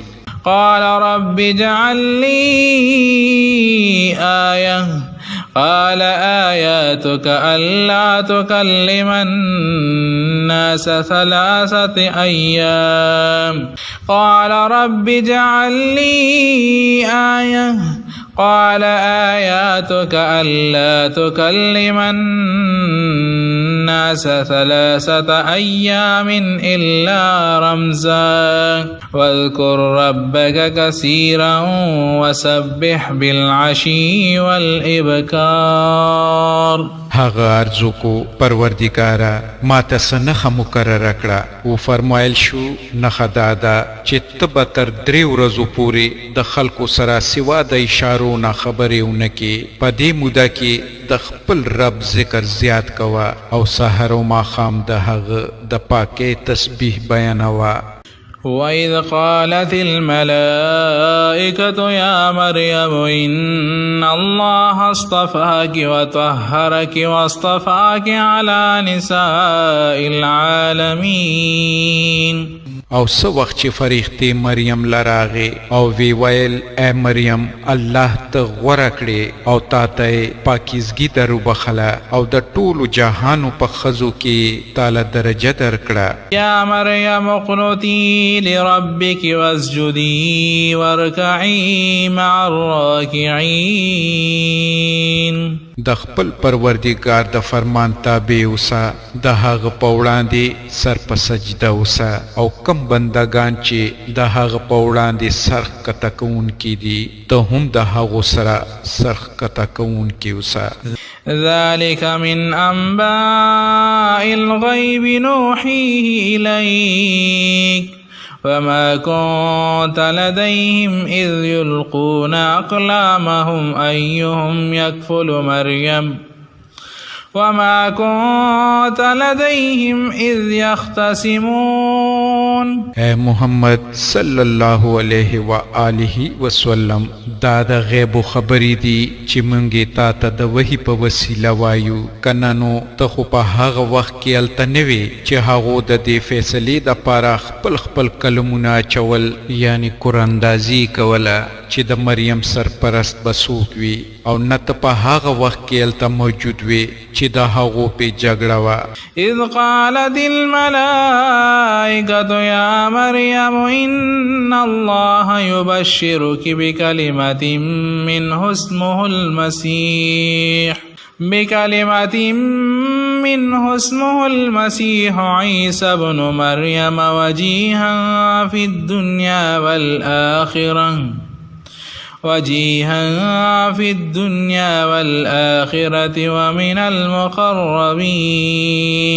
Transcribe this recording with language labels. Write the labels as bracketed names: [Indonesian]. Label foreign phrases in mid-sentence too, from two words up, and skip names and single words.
[Arabic] قال رب اجعل لي آية قال آياتك ألا تكلم الناس 3 أيام قال رب اجعل لي آية قال آياتك ألا تكلم الناس 3 أيام إلا رمزا واذكر ربك كثيرا وسبح بالعشي والإبكار. [Pashto] هغه عرضو کو پروردگارا ما ته څه نښه مقرره کړه، و فرمایل شو نښه دا ده چې ته به تر 3 ورځو پورې د خلکو سره سوا د اشارو نه خبرې ونه کې، په دې موده کې د خپل رب ذکر زیات کوه او سحر و ماښام د هغه د پاکۍ تسبیح بیانوه. [Arabic] وإذ قالت الملائكة يا مريم إن الله اصطفاك وطهرك واصطفاك على نساء العالمين. [Pashto] او څه وخت چې فرښتې مریم لراغې او وی ویل اے مریم الله ته غوره کړې او تا ته پاکیزګي در وبخله او د ټولو جهانو په ښځو کې تاله درجه درکړه. [Arabic] یا مریم اقنتي لربك واسجدي واركعي مع الراكعين. [Pashto] د خپل پروردگار د فرمان تابع اوسه، د هغه په وړاندې سر په سجده اوسه، او کم بندگان چې د هغه په وړاندې سر ښکته کوونکي دي ته هم د هغو سره سر ښکته کوونکي اوسه. [Arabic] ذلك من أنباء الغيب نوحيه إليك وما كنت لديهم إذ يلقون أقلامهم أيهم يكفل مريم وما كنت لديهم إذ يختصمون. [Pashto] اے محمد [Arabic] صلی الله علیه و آله وسلم [Pashto] دا د غیب خبرې دي چې مونږ تا ته د وحی په وسیله وایو، کنه نو ته خو په هغه وخت کې هلته نه وې چې هغو د دې فیصلې دپاره خپل کلمونه اچول، یعنی قراندازي کوله چې د مریم سرپرست به څوک وي، او نه ته په هغه وخت کې هلته موجود وې چې د هغو پې جګړه وه. [Arabic] اذ قالت الملائکة یا مریم ان الله یبشرک بکلمة منه اسمه المسيح عيسى ابن مريم وجيها في الدنيا والآخرة ومن المقربين.